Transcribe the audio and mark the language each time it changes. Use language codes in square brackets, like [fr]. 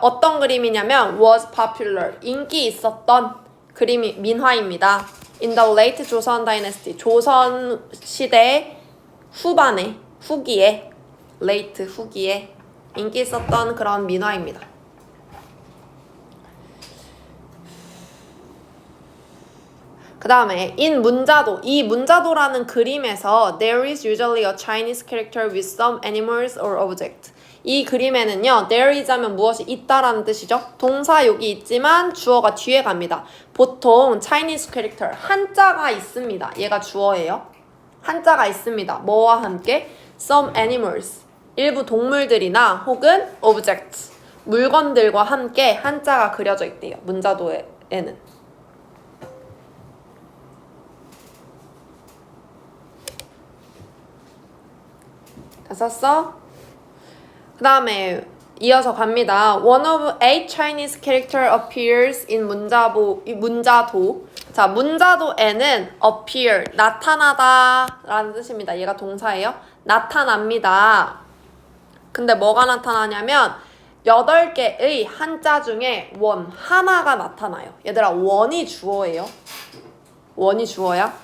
[ko] 어떤 그림이냐면 [en] was popular, [ko] 인기 있었던 그림이 민화입니다. [en] In the late 조선 dynasty, [ko] 조선 시대 후반에, 후기에, late 후기에 인기 있었던 그런 민화입니다. 그 다음에 [en] in 문자도, [ko] 이 문자도라는 그림에서 [en] there is usually a Chinese character with some animals or object. [ko] 이 그림에는요, [en] there is [ko] 하면 무엇이 있다라는 뜻이죠. 동사 여기 있지만 주어가 뒤에 갑니다. 보통 [en] Chinese character, [ko] 한자가 있습니다. 얘가 주어예요. 한자가 있습니다. 뭐와 함께? [en] Some animals, [ko] 일부 동물들이나 혹은 objects, 물건들과 함께 한자가 그려져 있대요. 문자도에는. 다 썼어? 그 다음에 이어서 갑니다. [en] One of 8 Chinese character appears in 문자도. [ko] 자, 문자도에는 appear, 나타나다 라는 뜻입니다. 얘가 동사예요. 나타납니다. 근데 뭐가 나타나냐면 8개의 한자 중에 원, 하나가 나타나요. 얘들아, 원이 주어예요. 원이 주어야.